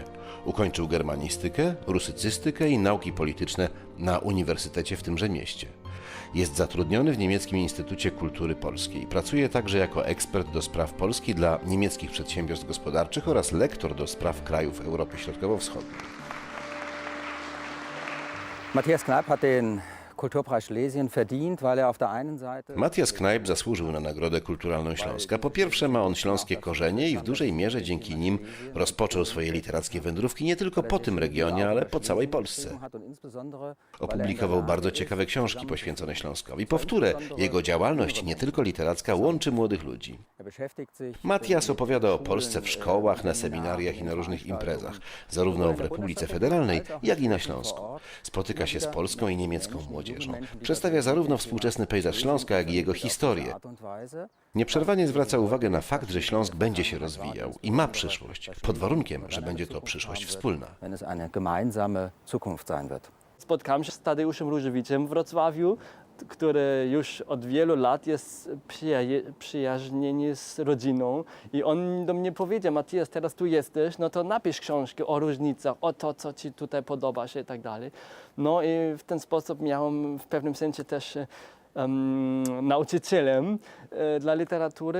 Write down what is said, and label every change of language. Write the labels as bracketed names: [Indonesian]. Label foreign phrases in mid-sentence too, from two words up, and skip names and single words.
[Polish] Ukończył germanistykę, rusycystykę i nauki polityczne na uniwersytecie w tymże mieście. Jest zatrudniony w Niemieckim Instytucie Kultury Polskiej. Pracuje także jako ekspert do spraw Polski dla niemieckich przedsiębiorstw gospodarczych oraz lektor do spraw krajów Europy Środkowo-Wschodniej. [German] Matthias Knajp hat den Kulturpreis Schlesien verdient, weil auf der einen Seite... [Polish] Matthias Knajp zasłużył na Nagrodę Kulturalną Śląska. Po pierwsze ma on śląskie korzenie i w dużej mierze dzięki nim rozpoczął swoje literackie wędrówki nie tylko po tym regionie, ale po całej Polsce. Opublikował bardzo ciekawe książki poświęcone Śląskowi. Powtórę, jego działalność, nie tylko literacka, łączy młodych ludzi. Matthias opowiada o Polsce w szkołach, na seminariach i na różnych imprezach, zarówno w Republice Federalnej, jak i na Śląsku. Spotyka się z polską i niemiecką młodzieżą młodzieżą. Przedstawia zarówno współczesny pejzaż Śląska, jak i jego historię. Nieprzerwanie zwraca uwagę na fakt, że Śląsk będzie się rozwijał i ma przyszłość, pod warunkiem, że będzie to przyszłość wspólna. [German] Wenn es eine gemeinsame Zukunft sein wird. [Polish] Spotkałem się z Tadeuszem Różewiczem w Wrocławiu, który już od wielu lat jest przyjaźniony z rodziną i on do mnie powiedział: Matthias, teraz tu jesteś, no to napisz książkę o różnicach, o to, co ci tutaj podoba się i tak dalej. No i w ten sposób miałem w pewnym sensie też nauczycielem dla literatury.